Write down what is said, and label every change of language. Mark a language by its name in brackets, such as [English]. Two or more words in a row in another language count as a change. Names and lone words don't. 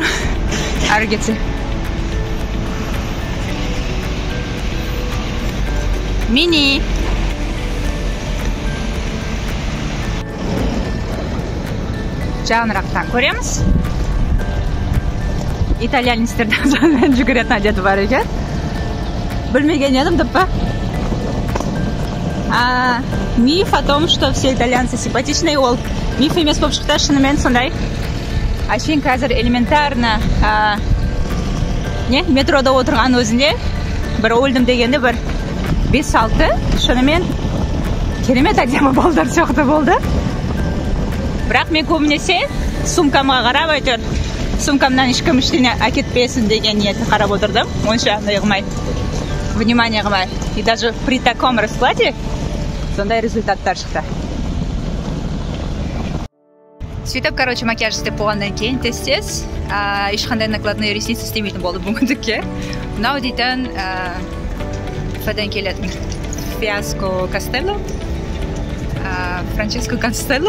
[Kazakh] Әрі кетсе. Мини. Жағынырақтан көреміз. Итальянецтердің сонымен жүгіретін әдеті бар екен. Білмеген едім, деп па? [Russian] Миф о том, что все итальянцы симпатичные, [Kazakh] ол миф емес болып шықты, шынымен сондай. Әшейін қазір элементарно метрода отырған өзінде бір өлдім дегенде бір 5-6 шынымен керемет әдемі балдар сияқты болды. Бірақ мен көбінесе сумкамға қарап әйтеуір сумкамнан ешкім ештеңе әкетпесін деген ниетті қарап отырдым. Онша қылмай, внимание қылмай. [Russian] И даже при таком раскладе [Kazakh] сондай результаттар шықты. Сөйтіп, короче, макияж істеп болғаннан кейін тез-тез ешқандай [Russian] накладные ресницы [Kazakh] істемейтін болды бүгіндікке. Мынау дейтін Феден келетін Фиаско Кастелло, Франческо Кастелло.